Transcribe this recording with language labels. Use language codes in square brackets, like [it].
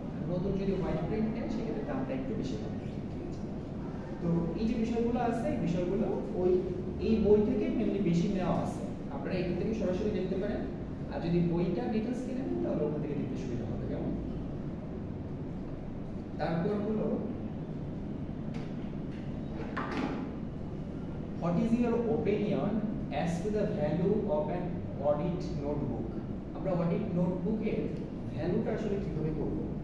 [bn] নতুন যদি white print নেন সেক্ষেত্রে দামটা একটু বেশি হবে। তো এই যে বিষয়গুলো আছে এই বিষয়গুলো এই বই থেকে মেনলি বেশি নেওয়া আছে। আপনারা এখান থেকে সরাসরি দেখতে পারেন, আর যদি বইটা ডিটেইলস কিনে নেন তাহলে ওখান থেকে দেখতে সুবিধা হবে। কেমন? তারপর হলো [en] what is your opinion as to the value of an audit notebook? [bn] আমরা অডিট নোটবুকের ভ্যালুটা আসলে কিভাবে করব?